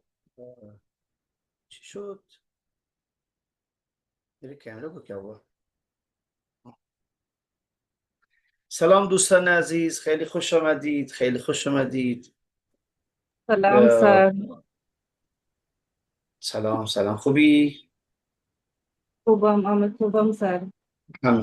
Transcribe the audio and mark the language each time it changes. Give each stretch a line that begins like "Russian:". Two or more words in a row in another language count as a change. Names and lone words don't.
Persian: چی شد؟
Hindi: मेरे कैमरे को क्या हुआ؟
Persian: سلام دوستان عزیز، خیلی خوش آمدید، خیلی خوش آمدید. سلام سر. سلام سلام، خوبی؟ خوبم سر. همه